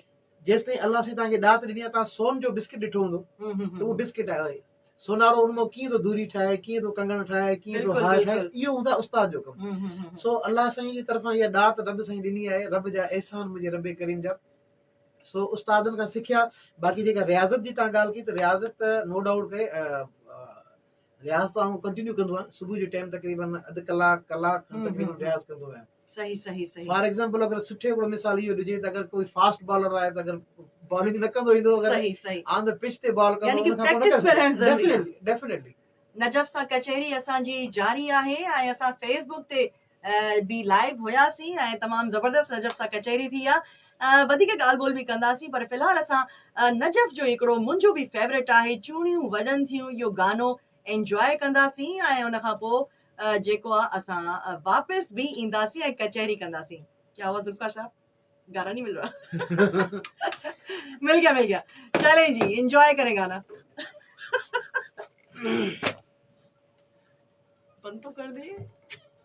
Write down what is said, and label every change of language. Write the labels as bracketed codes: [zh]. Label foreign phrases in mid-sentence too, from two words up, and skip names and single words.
[sd] जेसि ताईं अल्लाह साईं तव्हांखे ॾात ॾिनी आहे तव्हां सोन जो बिस्किट ॾिठो हूंदो त उहो बिस्किट आहे सोनारो उनमां कीअं थो दूरी ठाहे कीअं थो कंगण ठाहे कीअं थो हार ठाहे इहो हूंदो आहे उस्ताद जो कमु सो अल्लाह साईं जी तरफ़ां इहा ॾात रब साईं ॾिनी आहे रब जा एहसान मुंहिंजे रब करीम जा सो उस्तादनि खां सिखिया बाक़ी जेका रियाज़त जी तव्हां ॻाल्हि कई त रियाज़त [en] no doubt [sd] करे रियाज़ त आउं कंटिन्यू कंदो आहियां सुबुह जे टाइम तक़रीबन अधु कलाक तक़रीबन रियाज़ कंदो आहियां सही सही सही [en] for example [sd] अगरि सुठे हिकिड़ो मिसाल इहो ॾिजे त अगरि कोई [en] fast bowler [sd] आहे त अगरि बॉलिंग न कंदो ईंदो अगरि सही सही [en] on the pitch ते बॉल [sd] यानी कंदो कि practice में रहणु ज़रूरी आहे। डेफिनेटली नजफ़ सां कचहरी असांजी जारी आहे ऐं असां फेसबुक ते बि लाइव हुयासीं ऐं तमामु ज़बरदस्त नजफ़ सां कचहरी थी आहे वधीक ॻाल्हि ॿोल बि कंदासीं पर फ़िलहालु असां नजफ़ जो हिकिड़ो मुंहिंजो बि फेवरेट आहे चूड़ियूं वॾनि थियूं इहो गानो एंजॉय कंदासीं ऐं उन खां पोइ जेको आहे असां वापसि बि ईंदासीं ऐं कचहरी कंदासीं [ur] کیا ہوا ذوالفقار صاحب گانا نہیں مل رہا مل گیا چلیں جی انجوائے کریں گانا بند تو کر دے